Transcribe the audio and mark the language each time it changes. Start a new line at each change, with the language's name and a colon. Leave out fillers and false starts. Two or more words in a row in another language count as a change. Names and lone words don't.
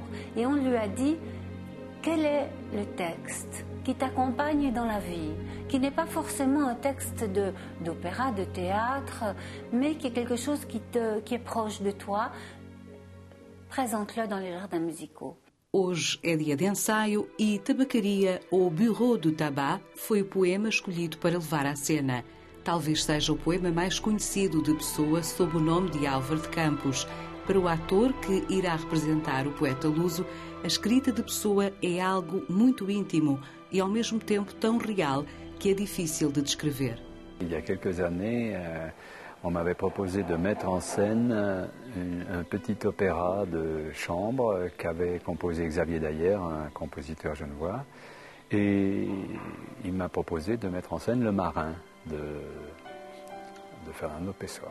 French: Et on lui a dit, quel est le texte qui t'accompagne dans la vie, qui n'est pas forcément un texte d'opéra, de théâtre, mais qui est quelque chose qui est proche de toi, présente-le dans les jardins musicaux.
Portuguese: Hoje é dia de ensaio e Tabacaria, ou Bureau du Tabac, foi o poema escolhido para levar à cena. Talvez seja o poema mais conhecido de Pessoa sob o nome de Álvaro de Campos. Para o ator que irá representar o poeta luso, a escrita de Pessoa é algo muito íntimo e ao mesmo tempo tão real que é difícil de descrever.
French: Il y a quelques années, on m'avait proposé de mettre en scène un petit opéra de chambre qu'avait composé Xavier Daillère, un compositeur genevois, et il m'a proposé de mettre en scène Le Marin de Fernando Pessoa.